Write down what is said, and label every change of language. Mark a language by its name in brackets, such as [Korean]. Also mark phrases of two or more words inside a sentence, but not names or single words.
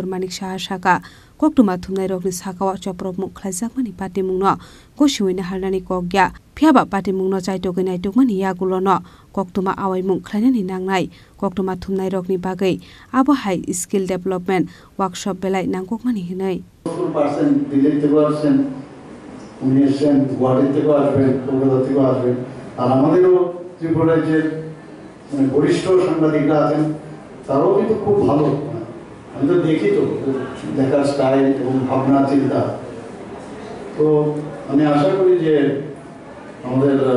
[Kok Borok] Manik Saha Saka Koktuma thumnai rokni sakawa choprop mung khlaijakmani pati mungno gosiwei naharnani kogya phiaba pati mungno chaitogoi naitukmani yagulono koktuma awai mung khlainani nangnai koktuma thumnai rokni bagai abo [English] high skill development workshop [Kok Borok] belai nangkokmani hinai [Bangla] % দিল্লি থেকে আসেন উনি এসেছেন গুয়াহাটি থেকে আসবেন কলকাতা থেকে আসবেন আর আমাদেরও ত্রিপুরায় যে বরিষ্ঠ সাংবাদিকরা আছেন তারাও কিন্তু খুব ভালো আমি তো দেখি তো দেখার স্টাইল এবং ভাবনা চিন্তা তো আমি আশা করি যে আমাদের